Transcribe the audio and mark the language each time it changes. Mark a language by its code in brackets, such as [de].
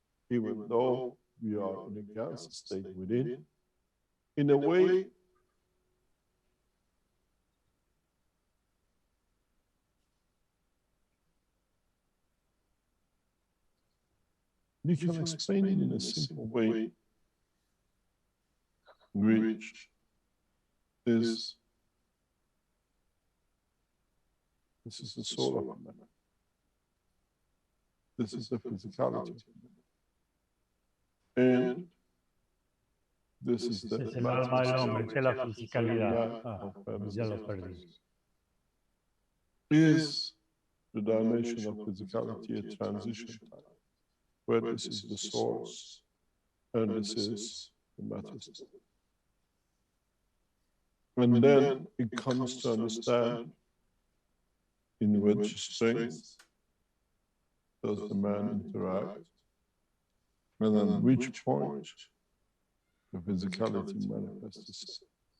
[en] Even though we are in a gas state within, in a way, you can explain it in a simple way, which is, this is the soul of man. This is the physicality. And this is the [es] Es el alma del hombre, que es la fisicalidad. Ya lo perdí. [en] Is the dimension of physicality a transition time, where this is the source and this is the matter state. And then it comes to understand in which strength does the man interact, and at which point the physicality manifests itself.